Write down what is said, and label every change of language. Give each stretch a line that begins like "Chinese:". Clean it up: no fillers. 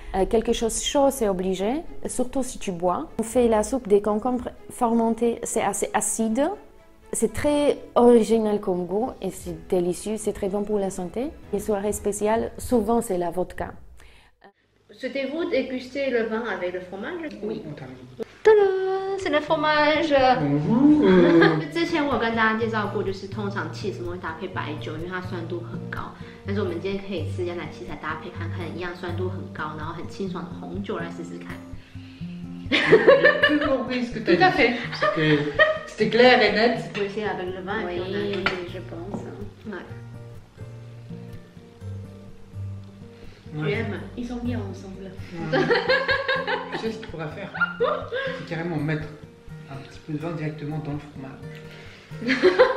French: Quelque chose de chaud, c'est obligé, surtout si tu bois. On fait la soupe des concombres fermentés, c'est assez acide. C'est très original comme goût et c'est délicieux, c'est très bon pour la santé. Les soirées spéciales, souvent c'est la vodka. Souhaitez-vous déguster le vin avec le fromage? Oui. On termine. Tada! C'est le fromage! Bonjour.
Chinese: 之前我有跟大家介绍过，就是通常 cheese 我们会搭配白酒，因为它酸度很高。但是我们今天可以吃羊奶 cheese 来搭配看看，一样酸度很高，然后很清爽的红酒来试试看。
French: J'ai plus compris ce que tu as dit. Tout à fait. C'était clair et net. On peut essayer avec le vin et puis on a Oui, un- je pense. Ouais. Tu Ouais. aimes? Ils sont bien ensemble. Tu sais ce qu'il pourrait faire? C'est carrément mettre un petit peu de vin directement dans le fromage.